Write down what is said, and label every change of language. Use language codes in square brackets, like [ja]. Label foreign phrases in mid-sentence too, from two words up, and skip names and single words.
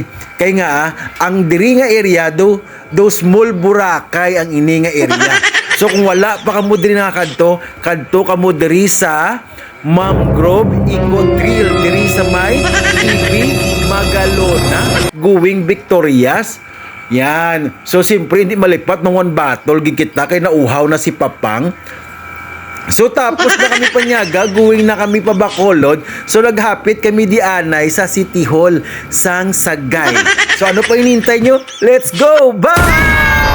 [hil] Kay nga ang diri nga area do small Boracay ang ini nga area. So kung wala pa kamo diri nakakadto, kadto kamo diri sa Mangrove Eco Trail diri sa may TV Magalona going Victorias. Yan. [tl] So siyempre hindi malipat ng [en] one battle [tl] gigit na kay nauhaw na si Papang. [hil] So tapos na kami panyaga, going na kami pa Bacolod. So naghapit kami di anay sa City Hall sang Sagay. [tl] So ano pa hinihintay nyo? [en] Let's go! Bye!